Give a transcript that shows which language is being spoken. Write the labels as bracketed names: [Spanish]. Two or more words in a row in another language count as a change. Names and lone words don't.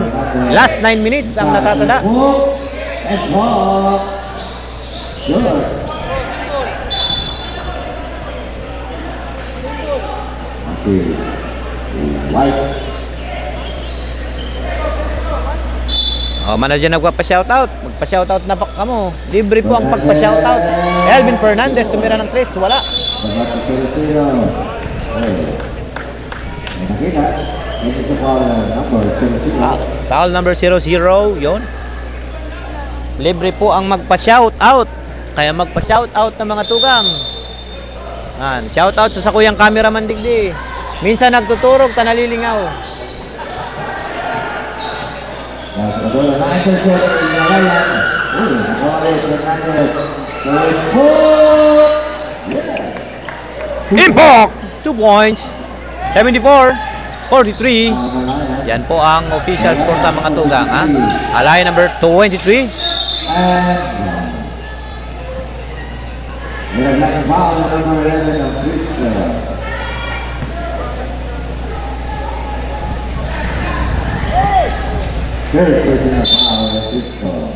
[English] Last 9 minutes [Bikol] ang natatada. Manager nagpa-shoutout. Magpa-shoutout na pa kamo. [Filipino] Libre po ang pagpa-shoutout. Elvin Fernandez tumira ng 3, wala. [English] Foul number 00, yon. [Filipino] Libre po ang magpa-shoutout. [Bikol] Kaya magpa-shoutout ng mga tugang. Shoutout sa kuyang cameraman digdi. Minsan nagtuturog, tanalilingaw. [English] Impact! 2 points. 74-43. [Filipino] Yan po ang [English] official score [Filipino] ng mga tugang. [English] Alay number 23. Third personal foul of Cristo.